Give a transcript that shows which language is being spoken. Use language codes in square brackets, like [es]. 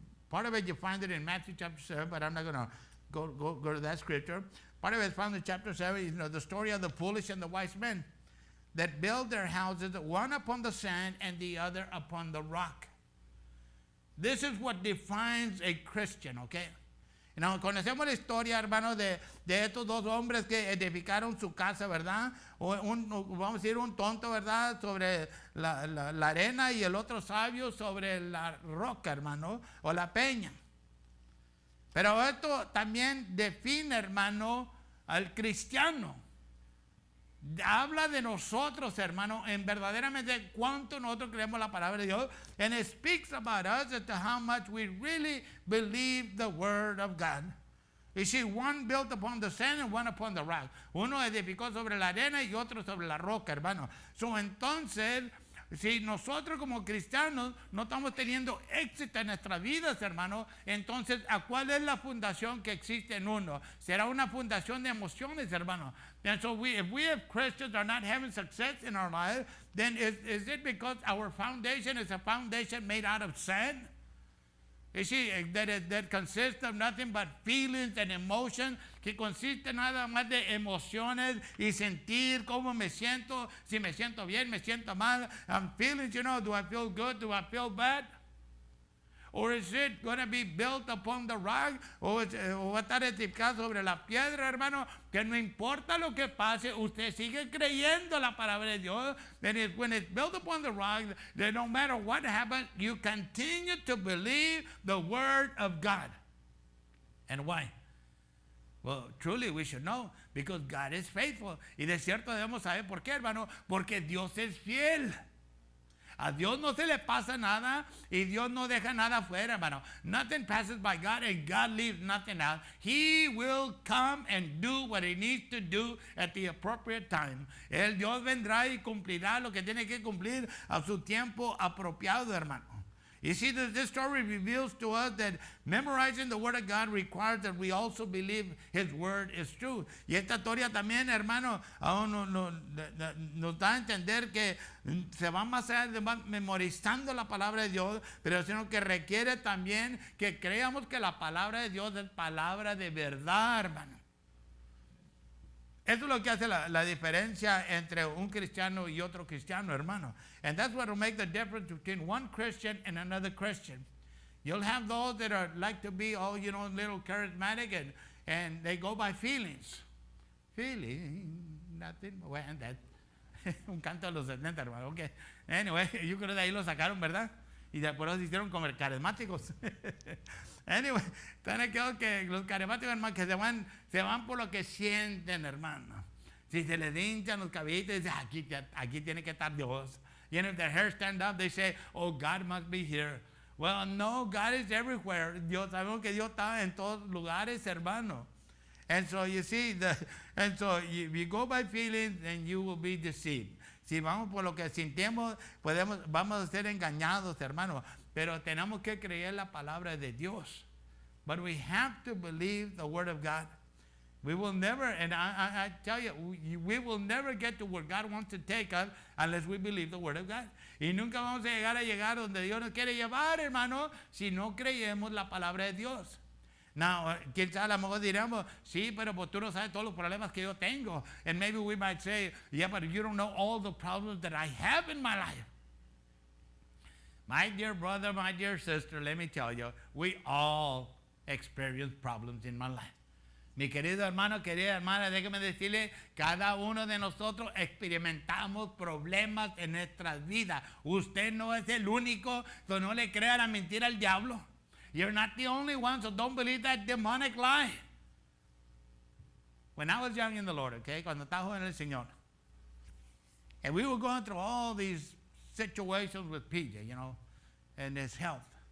[en] Part of it, you find it in Matthew chapter 7, but I'm not going to go to that scripture. Part of it is found in chapter 7, you know, the story of the foolish and the wise men that build their houses, one upon the sand and the other upon the rock. This is what defines a Christian, okay? You know, [es] conocemos la historia, hermano, de estos dos hombres que edificaron su casa, ¿verdad? Vamos a decir un tonto, ¿verdad? Sobre la arena, y el otro sabio sobre la roca, hermano, o la peña. Pero esto también define, hermano, al cristiano. Habla de nosotros, hermano, en verdaderamente cuánto nosotros creemos la palabra de Dios. [en] And it speaks about us as to how much we really believe the word of God. You see, one built upon the sand and one upon the rock. [es] Uno edificó sobre la arena y otro sobre la roca, hermano. So, entonces, si nosotros como cristianos no estamos teniendo éxito en nuestras vidas, hermano, entonces, ¿a cuál es la fundación que existe en uno? ¿Será una fundación de emociones, hermano? [en] And so if we as Christians are not having success in our life, then is it because our foundation is a foundation made out of sand? You see, that consists of nothing but feelings and emotions, [es] que consiste nada más de emociones y sentir cómo me siento, si me siento bien, me siento mal. [en] Feelings, you know, do I feel good, do I feel bad? Or is it going to be built upon the rock? [es] O va a estar edificado sobre la piedra, hermano, que no importa lo que pase, usted sigue creyendo la palabra de Dios. [en] Then when it's built upon the rock, then no matter what happens, you continue to believe the word of God. And why? Well, truly we should know, because God is faithful. [es] Y de cierto debemos saber por qué, hermano, porque Dios es fiel. A Dios no se le pasa nada, y Dios no deja nada fuera, hermano. [en] Nothing passes by God, and God leaves nothing out. He will come and do what he needs to do at the appropriate time. [es] El Dios vendrá y cumplirá lo que tiene que cumplir a su tiempo apropiado, hermano. [en] You see, this story reveals to us that memorizing the Word of God requires that we also believe His Word is true. [es] Y esta historia también, hermano, nos da a entender que se va más allá de memorizando la palabra de Dios, pero sino que requiere también que creamos que la palabra de Dios es palabra de verdad, hermano. Eso es lo que hace la diferencia entre un cristiano y otro cristiano, hermano. [en] And that's what will make the difference between one Christian and another Christian. You'll have those that are like to be, a little charismatic, and they go by feelings. Feeling, nothing. Well, that, [es] un canto de los 70, hermano. Okay. [en] Anyway, [es] yo creo que de ahí lo sacaron, ¿verdad? Y después los hicieron como carismáticos. [en] Anyway, [es] están aquellos que los carismáticos, hermano, que se van por lo que sienten, hermano. Si se les hinchan los cabellitos, dicen, aquí tiene que estar Dios. [en] You know, if their hair stand up, they say, oh, God must be here. Well, no, God is everywhere. [es] Sabemos que Dios está en todos lugares, hermano. [en] And so you see, you go by feelings and you will be deceived. [es] Si vamos por lo que sentimos, vamos a ser engañados, hermano. Pero tenemos que creer la palabra de Dios. [en] But we have to believe the word of God. We will never, and I tell you, we will never get to where God wants to take us unless we believe the word of God. [es] Y nunca vamos a llegar donde Dios nos quiere llevar, hermano, si no creemos la palabra de Dios. Now, quién sabe, a lo mejor diremos, sí, pero pues tú no sabes todos los problemas que yo tengo. [en] And maybe we might say, yeah, but you don't know all the problems that I have in my life. My dear brother, my dear sister, let me tell you, we all experience problems in my life. [es] Mi querido hermano, querida hermana, déjeme decirle, cada uno de nosotros experimentamos problemas en nuestras vidas. Usted no es el único, so no le crea la mentira al diablo. [en] You're not the only one, so don't believe that demonic lie. When I was young in the Lord, okay, [es] cuando estaba joven en el Señor, [en] and we were going through all these situations with PJ, you know, and his health.